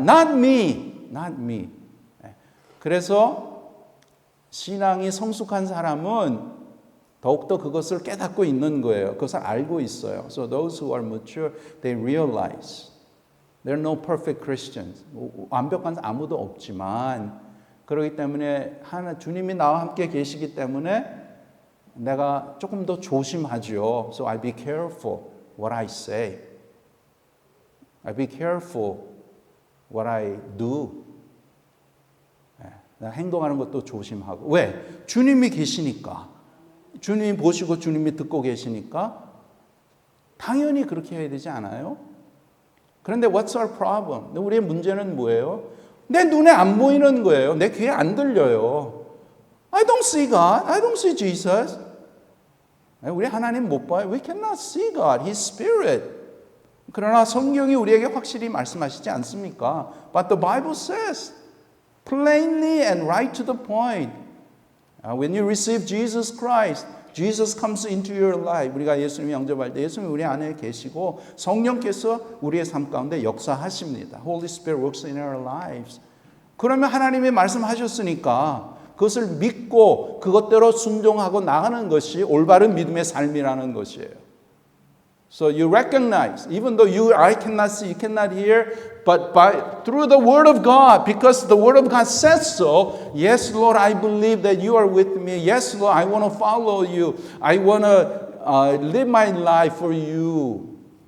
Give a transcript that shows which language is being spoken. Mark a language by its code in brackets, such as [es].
[en] Not me. Not me. [ko] 그래서 신앙이 성숙한 사람은 더욱더 그것을 깨닫고 있는 거예요. 그것을 알고 있어요. [en] So those who are mature, they realize there are no perfect Christians. [ko] 완벽한 아무도 없지만 그렇기 때문에 주님이 나와 함께 계시기 때문에 내가 조금 더 조심하죠. [en] So I be careful what I say. I be careful what I do. [ko] 행동하는 것도 조심하고. 왜? 주님이 계시니까. 주님이 보시고 주님이 듣고 계시니까 당연히 그렇게 해야 되지 않아요? 그런데 [en] what's our problem? [ko] 우리의 문제는 뭐예요? 내 눈에 안 보이는 거예요. 내 귀에 안 들려요. [en] I don't see God. I don't see Jesus. [ko] 우리 하나님 못 봐요. [en] We cannot see God. His Spirit. [ko] 그러나 성경이 우리에게 확실히 말씀하시지 않습니까? [en] But the Bible says plainly and right to the point. When you receive Jesus Christ, Jesus comes into your life. [ko] 우리가 예수님 영접할 때 예수님이 우리 안에 계시고 성령께서 우리의 삶 가운데 역사하십니다. [en] Holy Spirit works in our lives. [ko] 그러면 하나님이 말씀하셨으니까 그것을 믿고 그것대로 순종하고 나가는 것이 올바른 믿음의 삶이라는 것이에요. [en] So you recognize, even though I cannot see, you cannot hear, but through the Word of God, because the Word of God says so, yes, Lord, I believe that you are with me. Yes, Lord, I want to follow you. I want to live my life for you.